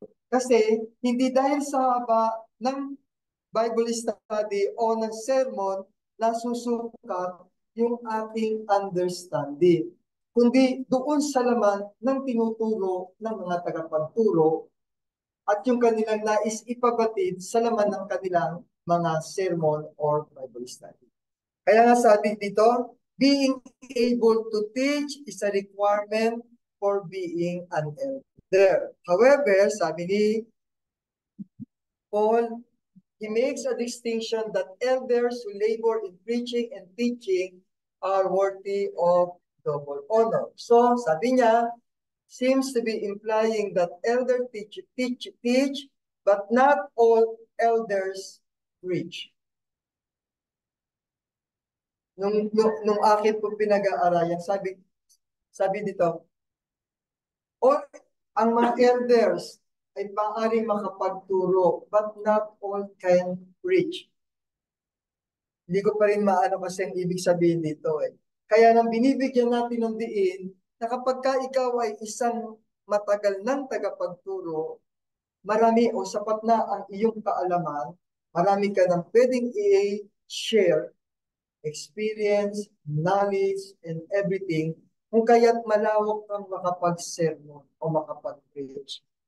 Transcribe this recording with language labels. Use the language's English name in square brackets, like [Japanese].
[Filipino] Kasi, hindi dahil sa haba ng Bible study o ng sermon na susukat yung ating understanding, kundi doon sa laman ng tinuturo ng mga tagapagturo at yung kanilang nais ipabatid sa laman ng kanilang mga sermon or Bible study. Kaya nga sabi dito, [English] being able to teach is a requirement for being an elder. However, [Filipino] sabi ni Paul, [English] he makes a distinction that elders who labor in preaching and teaching are worthy of double honor. So, [Filipino] sabi niya, [English] seems to be implying that elders teach, but not all elders preach. [Filipino] Nung akin po pinag-aaralan, sabi dito, all ang mga elders ay maaaring makapagturo, [English] but not all can preach. [Filipino] Hindi ko pa rin maano kasi ang ibig sabihin dito eh. Kaya nang binibigyan natin ng diin na kapag ka ikaw ay isang matagal ng tagapagturo, marami o sapat na ang iyong kaalaman, marami ka nang pwedeng i-share, [English] experience, knowledge, and everything, [Filipino] kung kaya't malawak kang makapag-sermon o makapag-preach.